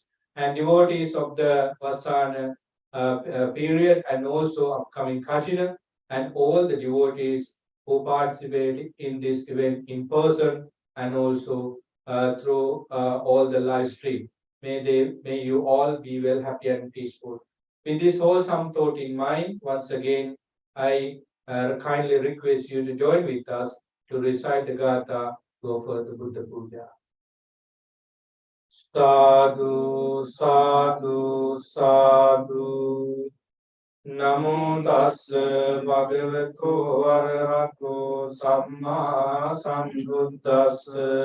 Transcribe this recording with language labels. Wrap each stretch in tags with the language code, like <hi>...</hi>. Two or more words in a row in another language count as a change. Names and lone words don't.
<en>And devotees of the Vasana period, and also upcoming Kachina, and all the devotees who participated in this event in person and also through all the live stream. May you all be well, happy, and peaceful. With this wholesome thought in mind, once again, I kindly request you to join with us to recite the Gatha to offer the Buddha Puja.</en> <pi>Sadhu, sadhu, sadhu. Namo tassa bhagavato arahato samma sambuddhassa.</pi>